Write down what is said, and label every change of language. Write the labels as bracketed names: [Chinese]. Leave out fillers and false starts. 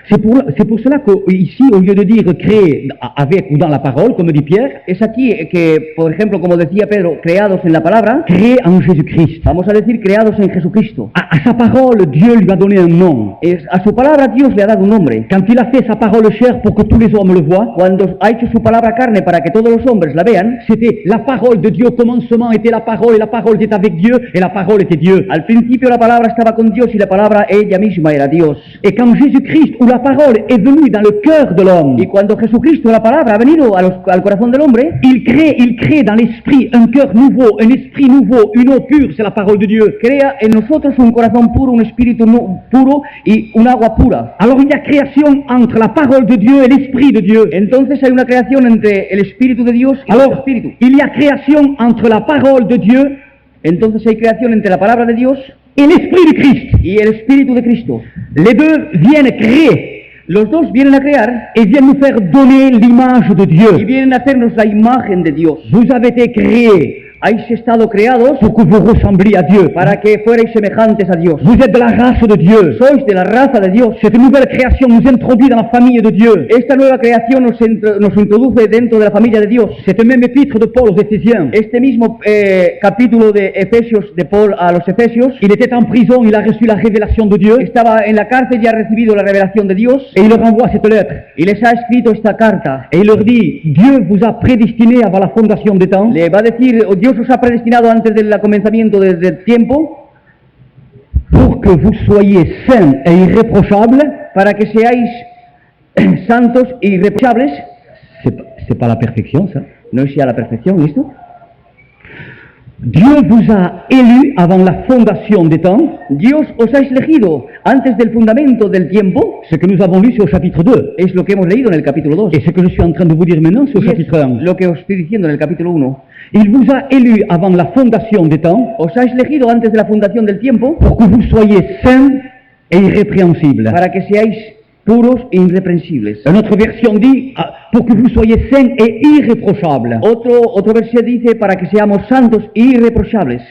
[French] C'est pour cela qu'ici, au lieu de dire créé avec ou dans la parole, comme dit Pierre, [Spanish] Es aquí que, por ejemplo, como decía Pedro, creados en la palabra, [French] créé en Jésus-Christ. [Spanish] vamos a decir creados en Jesucristo. [French] À sa parole, Dieu lui a donné un nom. [Spanish] A su palabra Dios le ha dado un nombre. [French] Quand il a fait sa parole chère pour que tous les hommes le voient, [Spanish] Cuando ha hecho su palabra carne para que todos los hombres la vean, [French] c'était la parole de Dieu. Au commencement était la parole, et la parole était avec Dieu, et la parole était Dieu. [Spanish] al principio la palabra estaba con Dios y la palabra ella misma era Dios. [French] Et quand Jésus-Christ, ou la parole, est venue dans le cœur de l'homme, [Spanish] Y cuando Jesucristo, la palabra, ha venido al corazón del hombre, [French] il crée dans l'esprit un cœur nouveau, un esprit nouveau, une eau pure, c'est la parole de Dieu. [Spanish] crea en nosotros un corazón puro, un espíritu puro y un agua pura. [French] Alors il y a création entre la parole de Dieu et l'esprit de Dieu. [Spanish] Entonces hay una creación entre el espíritu de Dios y nuestro [French] Alors, [Spanish] espíritu. [French] il y a création entre la parole de Dieu [Spanish] Entonces hay creación entre la palabra de Dios [French] et l'esprit de Christ. [Spanish] y el espíritu de Cristo. [French] Les deux viennent créer [Spanish] Los dos vienen a crear [French] et viennent nous faire donner l'image de [Spanish] y [French] Dieu. [Spanish] vienen a hacernos la imagen de Dios. [French] Vous avez été créés [Spanish] Habéis estado creados [French] pour que vous ressembliez à Dieu. [Spanish] para que fuerais semejantes a Dios. [French] Vous êtes de la race de Dieu. [Spanish] Sois de la raza de Dios. [French] Cette nouvelle création nous introduit dans la famille de Dieu. [Spanish] Esta nueva creación nos introduce dentro de la familia de Dios. [French] Cette même épître de Paul aux Éphésiens. [Spanish] Este mismo capítulo de Efesios, de Paul a los Efesios, [French] Il était en prison, il a reçu la révélation de Dieu [Spanish] estaba en la cárcel y ha recibido la revelación de Dios [French] et il leur envoie cette lettre. [Spanish] y les ha escrito esta carta. [French] Et il leur dit, Dieu vous a prédestiné avant la fondation des temps [Spanish] Le va a decir, Dios os ha predestinado antes del comenzamiento del tiempo [French] pour que vous soyez saints et irréprochables. [Spanish] para que seáis santos e irreprochables. [French] C'est pas la perfection, ça. [Spanish] No es ya la perfección, ¿listo? [French] Dieu vous a élus avant la fondation des temps. [Spanish] Dios os ha elegido antes del fundamento del tiempo. [French] Ce que nous avons lu, c'est au chapitre 2. [Spanish] Es lo que hemos leído en el capítulo 2. [French] Et ce que je suis en train de vous dire maintenant, c'est au [Spanish] Y [French] chapitre 1. [Spanish] es lo que os estoy diciendo en el capítulo 1. [French] Il vous a élus avant la fondation des temps [Spanish] Os ha elegido antes de la fundación del tiempo [French] pour que vous soyez saints et irrépréhensibles. [Spanish] para que seáis puros e irreprensibles. [French] Une autre version dit pour que vous soyez saints et irréprochables. [Spanish] Otro verset dice para que seamos santos e irreprochables.